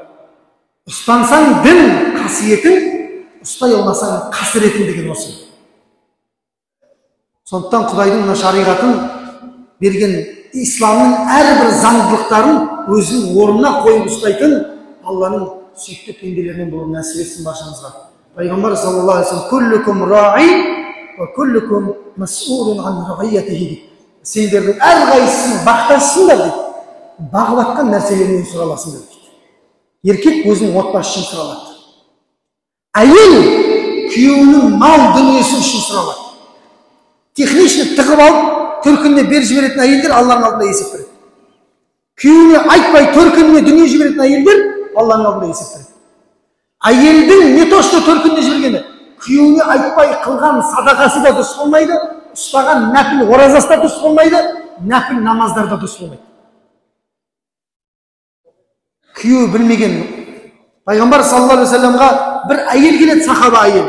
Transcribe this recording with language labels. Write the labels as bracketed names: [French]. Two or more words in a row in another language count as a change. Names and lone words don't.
[Kazakh] Ұстансаң дін қасиетін, ұстай алмасаң қасіретің деген осы. Сондықтан Құдайдың мына шариғатын берген исламның әрбір заңдылықтарын өзінің орнына қойып ұстайтын Алланың сүйікті пенделерінен болуын нәсіп етсін баршамызға. [Arabic] Пайғамбар صلى الله عليه وسلم «كلكم راع وكلكم مسؤول عن رعيته». [Kazakh] Сендердің әрқайсысын бақташысыңдар дейді. Бағып атқан нәрселерінен сұраласыңдар дейді. Еркек өзінің отбасы үшін сұралады. Әйел күйеуінің мал дүниесі үшін сұралады. Техничный тығып алып, төркініне бер жіберетін әйелдер Алланың алдында есеп береді. Күйеуіне айтпай төркініне дүние жіберетін әйелдер Алланың алдында есеп береді. Әйелдің [Russian] не то что [Kazakh] төркініне жібергені, күйеуіне айтпай қылған садақасы да дұрыс болмайды, ұстаған нәпіл оразасы да дұрыс болмайды, нәпіл намаздар да дұрыс болмайды. Күйеуі білмеген. Пайғамбар [Arabic] صلى الله عليه وسلم [Kazakh] бір әйел келеді, сахаба әйел.